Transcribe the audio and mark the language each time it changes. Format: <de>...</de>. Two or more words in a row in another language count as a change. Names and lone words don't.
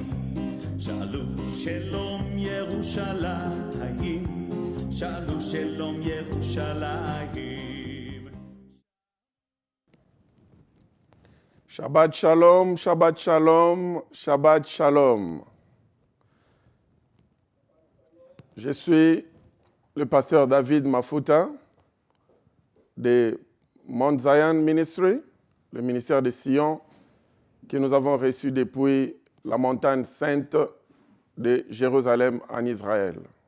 <he>שאלו שלום ירושלים. שאלו שלום ירושלים. שבת שלום, שבת שלום, שבת שלום.</he> <fr>Je suis le pasteur David Mafuta de Mount Zion Ministry, le ministère de Sion, que nous avons reçu depuis la montagne sainte de Jérusalem en Israël.</fr>